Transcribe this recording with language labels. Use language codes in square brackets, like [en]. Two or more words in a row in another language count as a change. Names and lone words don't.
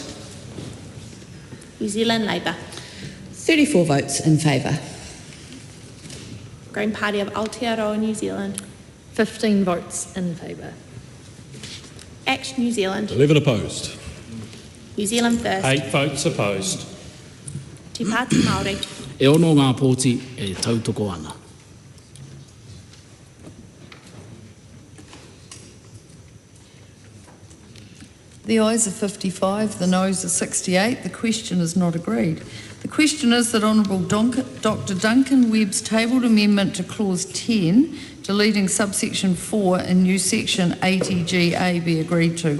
[en] New Zealand Labour. 34 votes in favour. Green Party of Aotearoa, New Zealand. 15 votes in favour. Action New Zealand. 11 opposed. New Zealand First. 8 votes opposed. Te Pāti Māori. [mi] E ono ngā pōti e tautoko ana. [en] The ayes are 55, the noes are 68. The question is not agreed. The question is that Honourable Dr Duncan Webb's tabled amendment to clause 10, deleting subsection 4 in new section 80GA be agreed to.